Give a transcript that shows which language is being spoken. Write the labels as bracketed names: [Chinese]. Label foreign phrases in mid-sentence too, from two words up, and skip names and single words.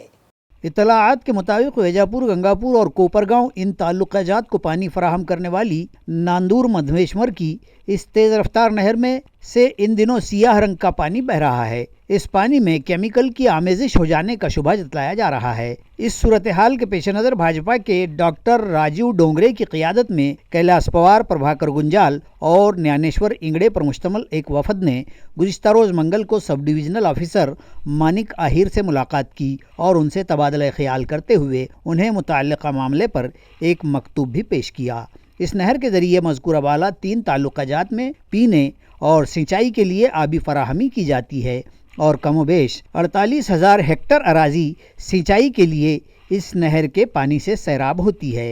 [Urdu] اطلاعات کے مطابق ویجاپور، گنگاپور اور کوپرگاؤں ان تعلقہ جات کو پانی فراہم کرنے والی ناندور مدھمیشور کی اس تیز رفتار نہر میں سے ان دنوں سیاہ رنگ کا پانی بہہ رہا ہے۔ اس پانی میں کیمیکل کی آمیزش ہو جانے کا شبہ جتلایا جا رہا ہے۔ اس صورتحال کے پیش نظر بھاجپا کے ڈاکٹر راجیو ڈونگرے کی قیادت میں کیلاش پوار، پربھاکر گنجال اور نیانیشور انگڑے پر مشتمل ایک وفد نے گزشتہ روز منگل کو سب ڈویژنل آفیسر مانک آہیر سے ملاقات کی اور ان سے تبادلہ خیال کرتے ہوئے انہیں متعلقہ معاملے پر ایک مکتوب بھی پیش کیا۔ اس نہر کے ذریعے مذکورہ بالا 3 تعلقہ جات میں پینے اور سینچائی کے لیے آبی فراہمی کی جاتی ہے اور کم و بیش 48,000 ہیکٹر اراضی سینچائی کے لیے اس نہر کے پانی سے سیراب ہوتی ہے۔